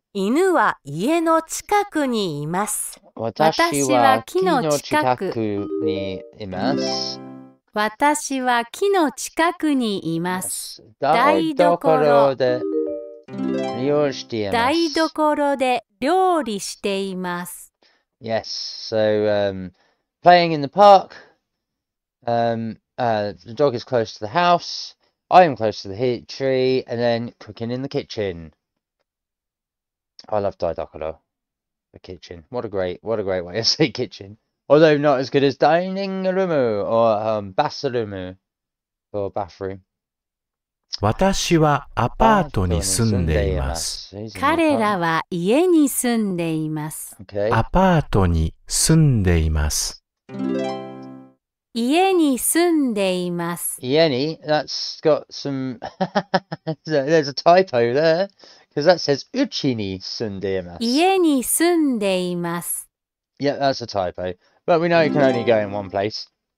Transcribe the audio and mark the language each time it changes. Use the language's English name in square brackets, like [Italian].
[Japanese] 犬は家の近くにいます。私は木の近くにいます。私は木の近くにいます。台所で料理しています。台所で料理しています。 [English] Yes, so playing in the park. The dog is close to the house. I am close to the tree, and then cooking in the kitchen. I love daidokoro, the kitchen. What a great way to say kitchen. Although not as good as dining room or bathroom or bathroom. [Japanese] 私はアパートに住んでいます。彼らは家に住んでいます。アパートに住んでいます。家に住んでいます。家に [English] that's got some there's a typo there because that says [Japanese] うちに住んでいます。家に住んでいます。 [English] Yeah, that's a typo. But we know it can only go in one place.